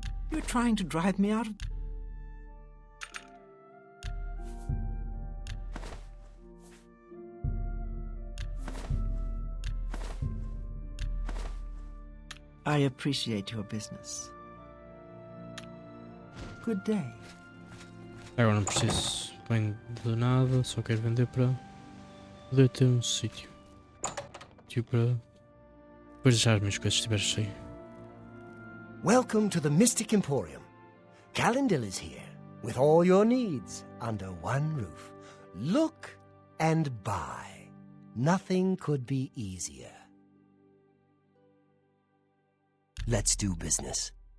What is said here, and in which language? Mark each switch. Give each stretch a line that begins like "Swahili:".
English: You're trying to drive me out of... I appreciate your business. Good day.
Portuguese: Agora não preciso bem de nada, só quero vender para poder ter um sítio. Para depois deixar as minhas coisas se estiver cheio.
English: Welcome to the Mystic Emporium. Calendil is here, with all your needs under one roof. Look and buy. Nothing could be easier. Let's do business.